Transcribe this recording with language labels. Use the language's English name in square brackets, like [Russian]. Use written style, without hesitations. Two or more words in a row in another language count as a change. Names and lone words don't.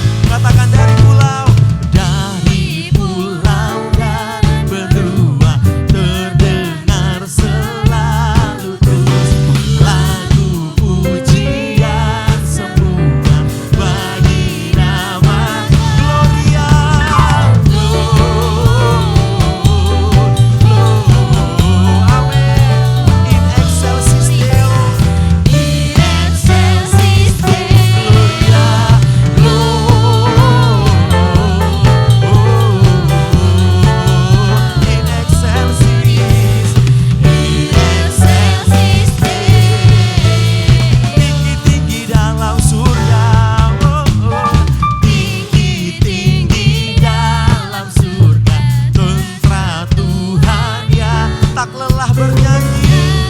[Indonesian] Katakan dari pulau dan benua terdengar selalu terus lagu pujian semua bagi nama Gloria. Amen. [Latin] In excelsis Deo. In excelsis, [Indonesian] tinggi-tinggi dalam surga, tinggi-tinggi dalam surga, tentara Tuhan ya tak lelah bernyanyi.